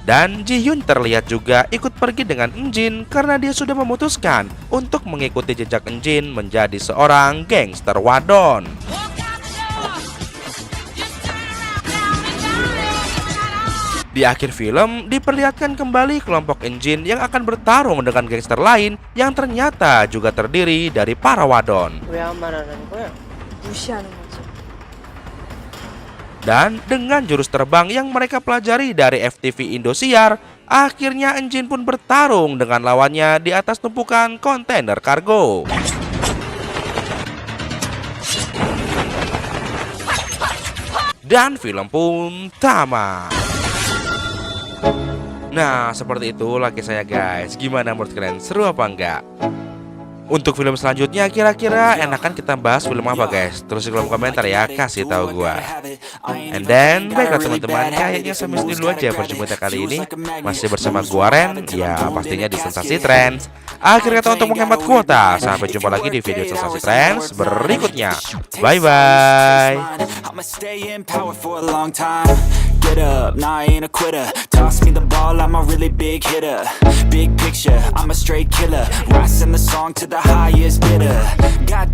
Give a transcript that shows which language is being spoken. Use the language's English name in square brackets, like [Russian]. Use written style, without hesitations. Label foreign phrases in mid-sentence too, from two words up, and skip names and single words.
[Indonesian] Dan Ji-hyun terlihat juga ikut pergi dengan Eun-jin karena dia sudah memutuskan untuk mengikuti jejak Eun-jin menjadi seorang gangster wadon. Di akhir film, diperlihatkan kembali kelompok Eun-jin yang akan bertarung dengan gangster lain yang ternyata juga terdiri dari para wadon. [Korean] 무시하는 거죠. [Indonesian] Dan dengan jurus terbang yang mereka pelajari dari FTV Indosiar, akhirnya Eun-jin pun bertarung dengan lawannya di atas tumpukan kontainer kargo. Dan film pun tamat. Nah, seperti itu laki saya guys. Gimana menurut kalian? Seru apa enggak? Untuk film selanjutnya kira-kira enakan kita bahas film apa guys? Terus di kolom komentar ya, kasih tahu gua. [English] And then, [Indonesian] baiklah teman-teman, kayaknya sampai sini dulu aja perjumpaan kita kali ini. Masih bersama gua Ren, ya pastinya di Sensasi Trends. Akhir kata untuk menghemat kuota. Sampai jumpa lagi di video Sensasi Trends berikutnya. [English] Bye-bye. Get up, nah I ain't a quitter. Toss me the ball, I'm a really big hitter. Big picture, I'm a straight killer. Rising the song to the highest bidder. Got